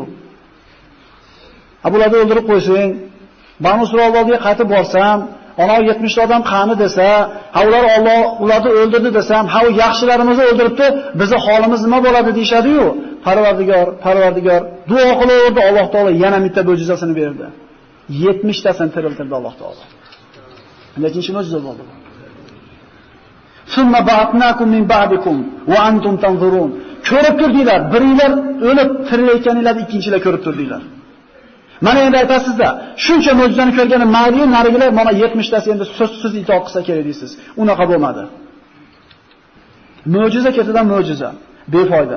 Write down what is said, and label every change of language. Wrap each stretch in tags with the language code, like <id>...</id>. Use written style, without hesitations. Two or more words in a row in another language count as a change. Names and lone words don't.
<uz>Bularni o'ldirib qo'ysang, Banu Isroilga qaytib borsam, ana 70 ta odam qani desa, ular Alloh ularni o'ldirdi desam, u yaxshilarimizni o'ldiribdi, bizning holimiz nima bo'ladi deyshadi-yu. Parvardigor duo qilaverdi, Alloh taolo yana bitta mo'jizasini berdi. 70 tasini tiriltirdi Alloh taolo. Nechinchi mo'jiza bo'ldi?</uz> <ar>ثم بعثناكم من بعدكم وأنتم تنظرون.</ar> <uz>Ko'rib turdinglar, biringlar o'lib tirilayotganinglarni ikkinchilar ko'rib turdinglar. Mana endi aytasizda, shuncha mo'jizani ko'rgani mayli, narigilar mana 70 tasi endi so'zsiz itoat qilsa kerak deysiz. Unaqa bo'lmadi. Mo'jiza ketidan mo'jiza, befoyda.</uz>